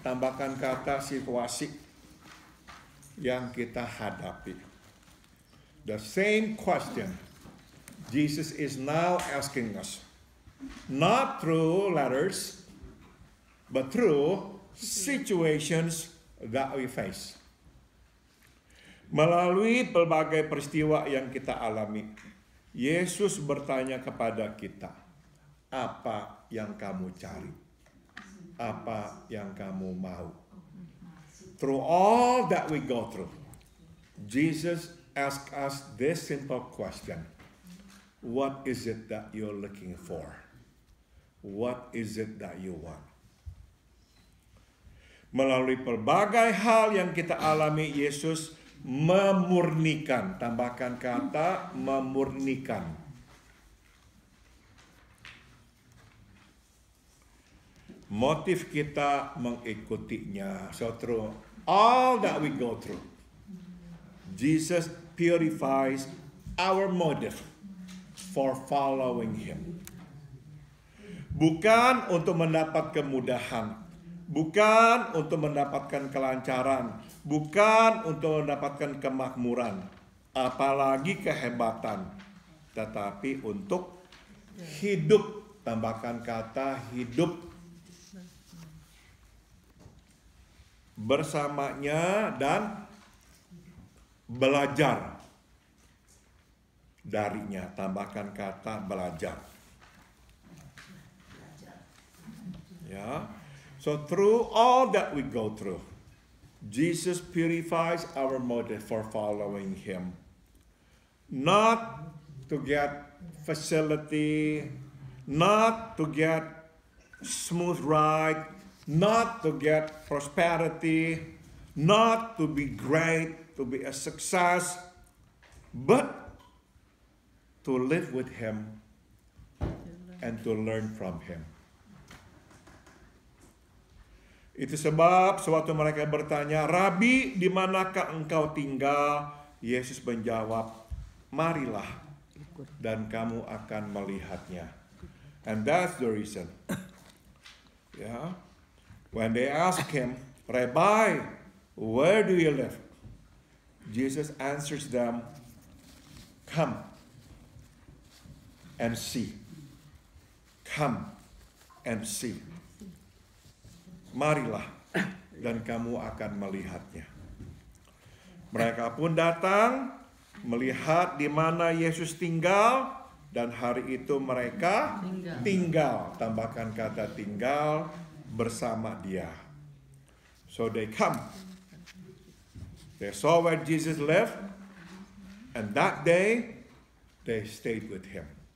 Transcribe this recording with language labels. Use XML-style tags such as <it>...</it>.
<id>Tambahkan kata situasi yang kita hadapi.</id> <en>The same question Jesus is now asking us, not through letters, but through situations that we face.</en> <id>Melalui berbagai peristiwa yang kita alami, Yesus bertanya kepada kita, apa yang kamu cari? Apa yang kamu mau?</id> <en>Through all that we go through, Jesus asks us this simple question. What is it that you're looking for? What is it that you want?</en> <id>Melalui pelbagai hal yang kita alami, Yesus memurnikan. Tambahkan kata memurnikan. Motif kita mengikutinya.</id> <en>So through all that we go through, Jesus purifies our motive for following him.</en> <id>Bukan untuk mendapat kemudahan, bukan untuk mendapatkan kelancaran, bukan untuk mendapatkan kemakmuran, apalagi kehebatan, tetapi untuk hidup. Tambahkan kata hidup bersamanya dan belajar darinya. Tambahkan kata belajar. Ya.</id> <en>So through all that we go through, Jesus purifies our motive for following him. Not to get facility, not to get smooth ride, not to get prosperity, not to be great, to be a success, but to live with him and to learn from him.</en> <id>Itu sebab sewaktu mereka bertanya, "Rabi, di manakah engkau tinggal?" Yesus menjawab, "Marilah dan kamu akan melihatnya."</id> <en>And that's the reason. Yeah. When they ask him, "Rabbi, Where do you live? Jesus answers them, come and see. Come and see.</en> <id>Marilah dan kamu akan melihatnya. Mereka pun datang, melihat di mana Yesus tinggal, dan hari itu mereka tinggal. Tambahkan kata tinggal bersama dia.</id> <en>So they come. They saw where Jesus lived, and that day they stayed with him.</en>